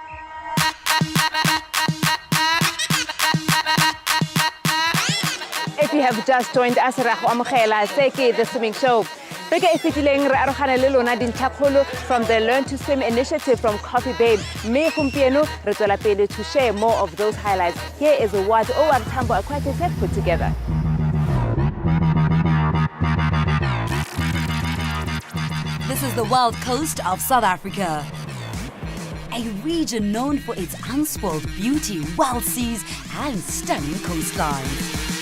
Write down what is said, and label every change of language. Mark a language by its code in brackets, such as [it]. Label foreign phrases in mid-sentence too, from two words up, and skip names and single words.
[en] If you have just joined us, [tn] ra go amogela Seki the Swimming Show. Beke e fetileng re arogana le lona dintlhakgolo [en] from the Learn to Swim initiative from Coffee Bay. [tn] Me gompieno re tswela pele [en] to share more of those highlights. Here is what OR Tambo Aquatics have put together. This is the wild coast of South Africa. A region known for its unspoiled beauty, wild seas, and stunning coastlines.